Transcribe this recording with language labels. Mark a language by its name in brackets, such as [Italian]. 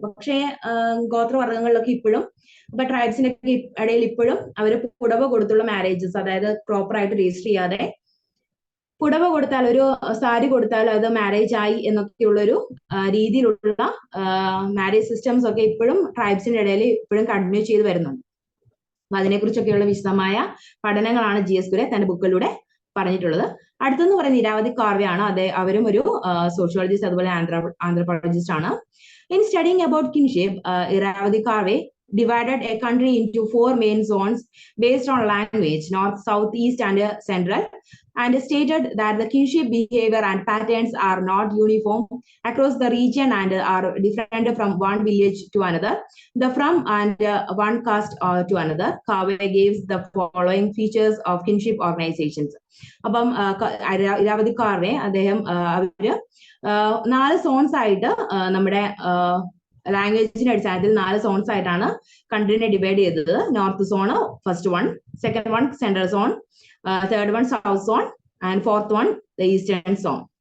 [Malayalam] പക്ഷേ ഗോത്രവർഗ്ഗങ്ങളിലൊക്കെ ഇപ്പോഴും, ഇപ്പൊ ട്രൈബ്സിന്റെ ഇടയിൽ ഇപ്പോഴും അവർ പുടവ കൊടുത്തുള്ള മാരേജസ്, അതായത് പ്രോപ്പർ ആയിട്ട് രജിസ്റ്റർ ചെയ്യാതെ പുടവ കൊടുത്താൽ, ഒരു സാരി കൊടുത്താൽ അത് മാരേജ് ആയി എന്നൊക്കെയുള്ളൊരു രീതിയിലുള്ള മാരേജ് സിസ്റ്റംസ് ഒക്കെ ഇപ്പോഴും ട്രൈബ്സിന്റെ ഇടയിൽ ഇപ്പോഴും കണ്ടിന്യൂ ചെയ്ത് വരുന്നുണ്ട്. അപ്പൊ അതിനെക്കുറിച്ചൊക്കെയുള്ള വിശദമായ പഠനങ്ങളാണ് GS Ghore തന്റെ ബുക്കിലൂടെ പറഞ്ഞിട്ടുള്ളത്. അടുത്തെന്ന് പറയുന്നത് ഇരാവതി കാർവെയാണ്. അവരും ഒരു സോഷ്യോളജിസ്റ്റ് അതുപോലെ ആന്ത്രോപോളജിസ്റ്റ് ആണ്. [English] In studying about kinship, Irawati Karve divided a country into 4 main zones based on language, north, south, east and central, and stated that the kinship behavior and patterns are not uniform across the region and are different from one village to another, from and one caste to another. Kave gives the following features of kinship organizations. [Malayalam] അപ്പം ഇരാവതി കാർവെ അദ്ദേഹം അവര് 4 zones ആയിട്ട് നമ്മുടെ ലാംഗ്വേജിന്റെ അടിസ്ഥാനത്തിൽ 4 zones ആയിട്ടാണ് കൺട്രീനെ divide ചെയ്തത്. [English] North zone first one, second one central zone, third one south zone and fourth one the eastern zone.